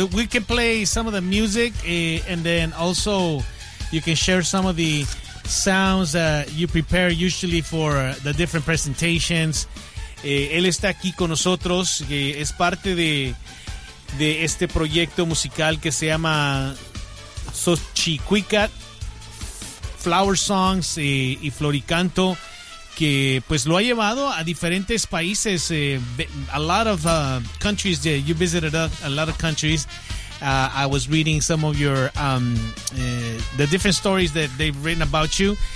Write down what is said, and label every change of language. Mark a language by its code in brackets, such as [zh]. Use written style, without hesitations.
[en] We can play some of the music, and then also you can share some of the sounds that you prepare usually for the different presentations. [es] Él está aquí con nosotros, es parte de este proyecto musical que se llama Xochicuicat Flower Songs y Floricanto, que pues lo ha llevado a diferentes países, [en] a lot of countries. Yeah, you visited a lot of countries. I was reading some of your the different stories that they've written about you.